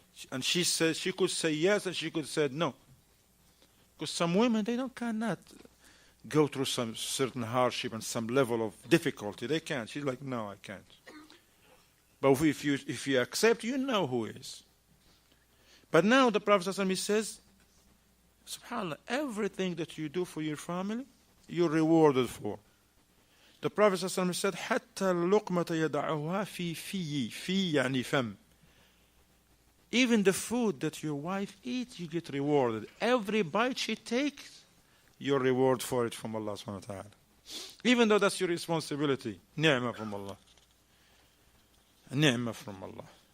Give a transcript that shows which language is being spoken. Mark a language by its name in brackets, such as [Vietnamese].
[English] And she says, she could say yes and she could say no. Because some women, they cannot go through some certain hardship and some level of difficulty. They can't. She's like, no, I can't. But if you accept, you know who is. But now the Prophet ﷺ says, subhanAllah, everything that you do for your family, you're rewarded for. The Prophet ﷺ said, [Arabic] حَتَّى اللُّقْمَةَ يَدَعُهَا فِي فِيِّ فِي يعني فَمْ. [English] Even the food that your wife eats, you get rewarded. Every bite she takes, your reward for it from Allah subhanahu wa ta'ala. Even though that's your responsibility. Ni'mah from Allah. Ni'mah from Allah.